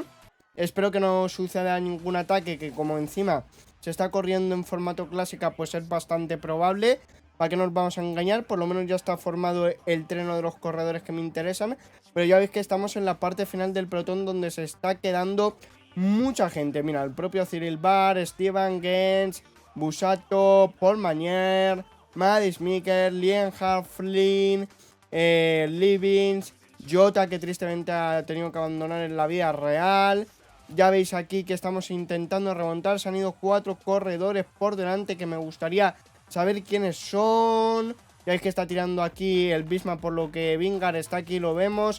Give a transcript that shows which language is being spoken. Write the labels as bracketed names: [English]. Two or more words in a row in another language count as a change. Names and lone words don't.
[Spanish] Espero que no suceda ningún ataque, que como encima se está corriendo en formato clásica, pues es bastante probable. ¿Para qué nos vamos a engañar? Por lo menos ya está formado el treno de los corredores que me interesan. Pero ya veis que estamos en la parte final del pelotón, donde se está quedando mucha gente. Mira, el propio Cyril Barr, Steven Gens, Busato, Paul Mañer, Mads Mikkel, Lienhard, Flynn, Livings, Jota, que tristemente ha tenido que abandonar en la vía real. Ya veis aquí que estamos intentando remontar. Se han ido 4 corredores por delante, que me gustaría saber quiénes son. Ya veis que está tirando aquí el Bismarck, por lo que Vingegaard está aquí, lo vemos.